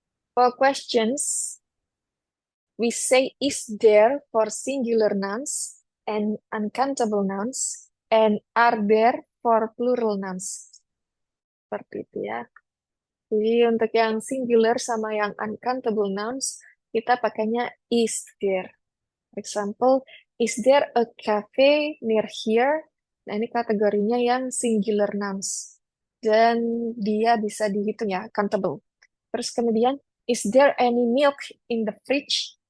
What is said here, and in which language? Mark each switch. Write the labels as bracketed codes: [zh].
[en] For questions, we say is there for singular nouns and uncountable nouns, and are there for plural nouns. [id] Seperti itu ya. Jadi untuk yang singular sama yang uncountable nouns, kita pakainya is there. [en] For example, is there a cafe near here? [id] Nah, ini kategorinya yang singular nouns. Dan dia bisa dihitung ya, countable. Terus kemudian, [en] is there any milk in the fridge?